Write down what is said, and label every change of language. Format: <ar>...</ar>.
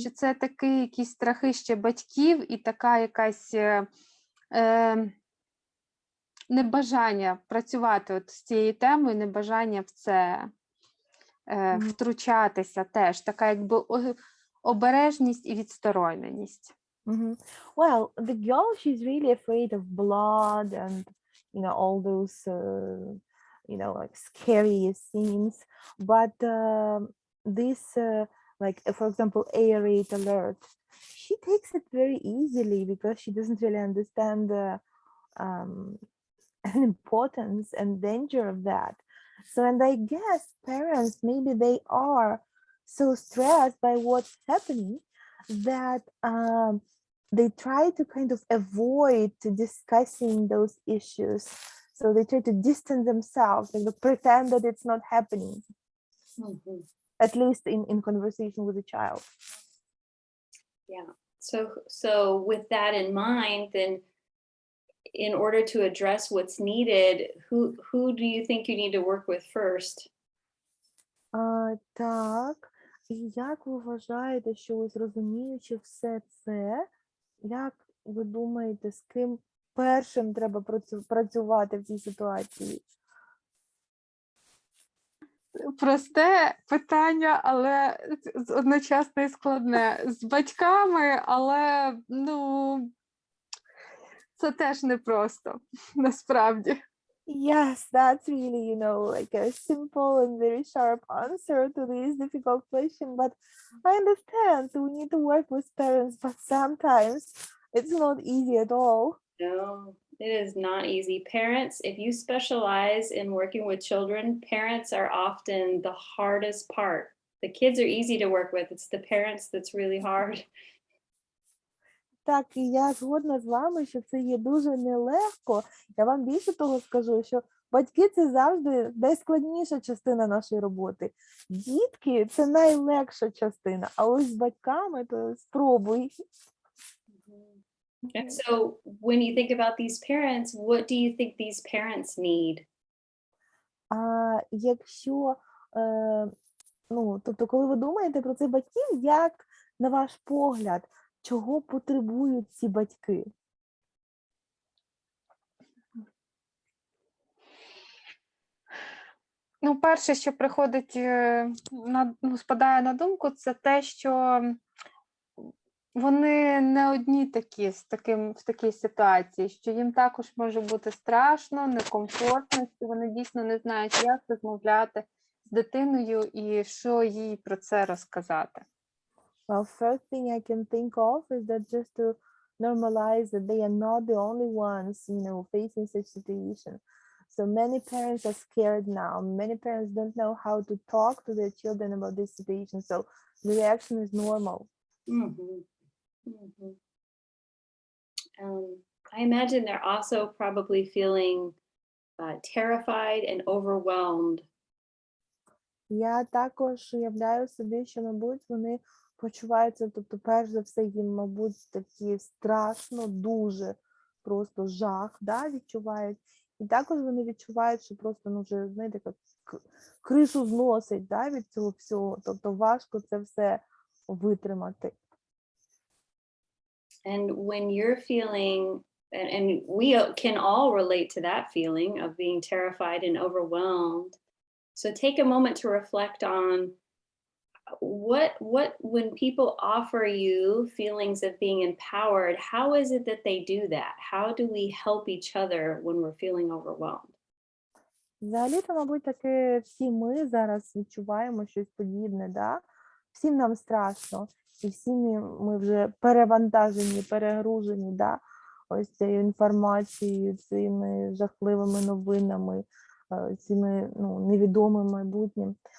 <uk>що це такі якісь страхи ще батьків і така якась небажання працювати от з цією темою, небажання в це Мгм. втручатися теж, така якби обережність і відстороненість. Mhm.</uk> <en>Well, the girl, she's really afraid of blood and, all those, like scary scenes. But this, like, for example, air raid alert, she takes it very easily because she doesn't really understand the um, importance and danger of that. So, and I guess parents, maybe they are so stressed by what's happening that they try to kind of avoid discussing those issues. So they try to distance themselves, like pretend that it's not happening, Mhm. at least in conversation with the child. Yeah. So with that in mind, then in order to address what's needed, who do you think you need to work with first?</en> <uk>Так, і як ви вважаєте, що ось розуміючи все це, як ви думаєте, з ким першим треба працювати в цій ситуації? Просте питання, але одночасно і складне. З батьками, але, ну, це теж непросто, насправді.</uk> <en>Yes, that's really, like a simple and very sharp answer to this difficult question. But I understand we need to work with parents, but sometimes it's not easy at all. No, it is not easy. Parents, if you specialize in working with children, parents are often the hardest part. The kids are easy to work with. It's the parents that's really hard.</en> <uk>Так, і я згодна з вами, що це є дуже нелегко. Я вам більше того скажу, що батьки – це завжди найскладніша частина нашої роботи. Дітки – це найлегша частина, а ось з батьками – то спробуй.</uk> <en>And so when you think about these parents, what do you think these parents need?</en> <uk>Якщо, тобто, коли ви думаєте про цих батьків, як, на ваш погляд, чого потребують ці батьки? Ну, перше, що приходить, спадає на думку, це те, що вони не одні такі в такій ситуації, що їм також може бути страшно, некомфортно, що вони дійсно не знають, як розмовляти з дитиною і що їй про це розказати.</uk> <en>Well, first thing I can think of is that just to normalize that they are not the only ones, facing such situation. So many parents are scared now. Many parents don't know how to talk to their children about this situation. So the reaction is normal. Mhm. Mhm. I imagine they're also probably feeling terrified and overwhelmed.</en> <uk>Я також уявляю собі, що, мабуть, вони почуваються, тобто, перш за все, їм, мабуть, такі страшно, дуже просто жах, да, відчувають. І також вони відчувають, що просто, вже, знаєте, як кришу зносить, да, від цього всього. Тобто важко це все витримати.</uk> <en>And when you're feeling, and we can all relate to that feeling of being terrified and overwhelmed. So take a moment to reflect on what when people offer you feelings of being empowered, how is it that they do that? How do we help each other when we're feeling overwhelmed?</en> <uk>Взагалі-то, мабуть, таки всі ми зараз відчуваємо щось подібне, да? Всім нам страшно, і всі ми вже перевантажені, перегружені, да? Ось цією інформацією, цими жахливими новинами, цими невідомим майбутнім.</uk>